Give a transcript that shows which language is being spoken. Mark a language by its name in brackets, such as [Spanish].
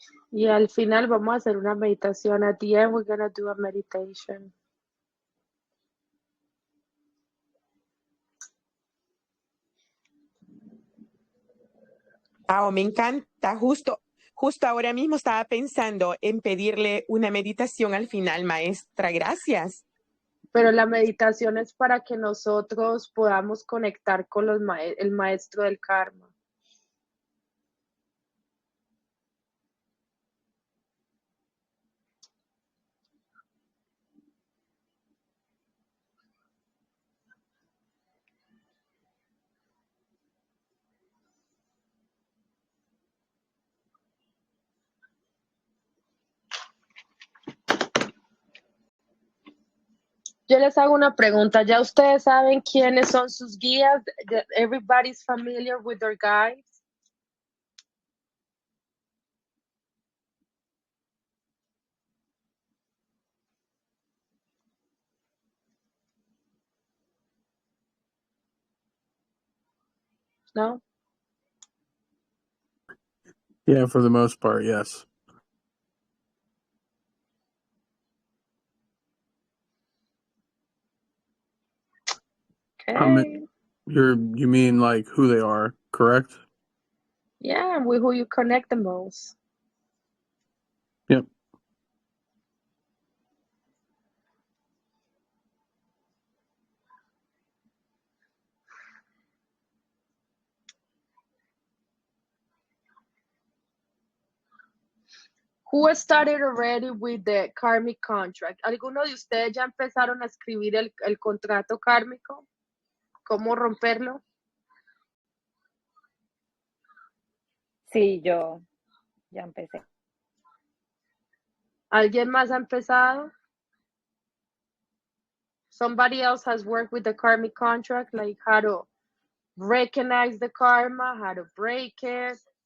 [Spanish] Y al final vamos a hacer una meditación. [English] At the end, we're going to do a meditation. [Spanish] Wow, me encanta. Justo ahora mismo estaba pensando en pedirle una meditación al final, maestra. Gracias. Pero la meditación es para que nosotros podamos conectar con el maestro del karma. Yo les hago una pregunta. ¿Ya ustedes saben quiénes son sus guías? [English] Everybody's familiar with their guides? No? Yeah, for the most part, yes. Okay. You mean like who they are, correct? Yeah, with who you connect the most. Yep. Who started already with the karmic contract? [Spanish] ¿Alguno de ustedes ya empezaron a escribir el contrato kármico? ¿Cómo romperlo? Sí, yo ya empecé. ¿Alguien más ha empezado? [English] Somebody else has worked with the karmic contract, like how to recognize the karma, how to break it.